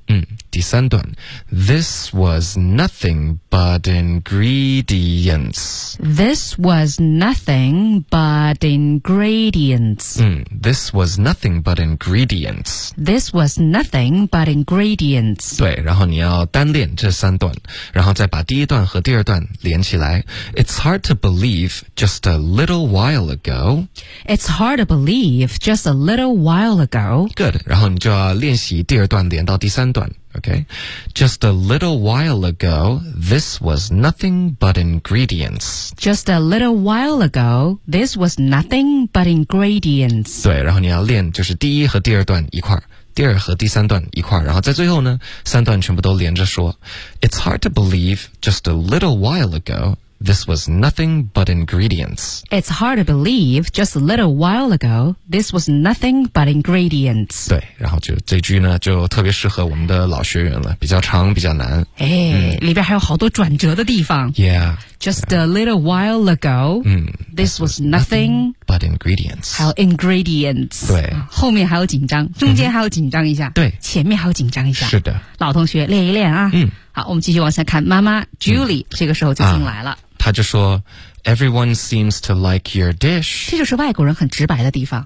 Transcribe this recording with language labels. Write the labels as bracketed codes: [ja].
[en] 嗯，第三段。This was nothing but ingredients. This was nothing but ingredients. 嗯，This was nothing but ingredients. This was nothing but ingredients. [zh] 对，然后你要单练这三段，然后再把第一段和第二段连起来。 [en] It's hard to believe just a little while ago. It's hard to believe just a little while ago. [zh] Good, 然后你就要练习第二段连到第三段Okay. [en] Just a little while ago, this was nothing but ingredients. Just a little while ago, this was nothing but ingredients. [zh] 对，然后你要练就是第一和第二段一块，第二和第三段一块，然后在最后呢，三段全部都连着说。 [en] It's hard to believe just a little while ago. This was nothing but ingredients. It's hard to believe, just a little while ago, this was nothing but ingredients. [zh] 对，然后就这句呢，就特别适合我们的老学员了，比较长，比较难。里边还有好多转折的地方。 [en] Yeah. Just a little while ago, this was nothing but ingredients. [zh] 还有 ingredients. 对。后面还有紧张，中间还有紧张一下。对。前面还有紧张一下。是的。老同学，练一练啊。嗯。好，我们继续往下看。妈妈 Julie 这个时候就进来了，她就说 [en] ：“Everyone seems to like your dish。” [zh] 这就是外国人很直白的地方。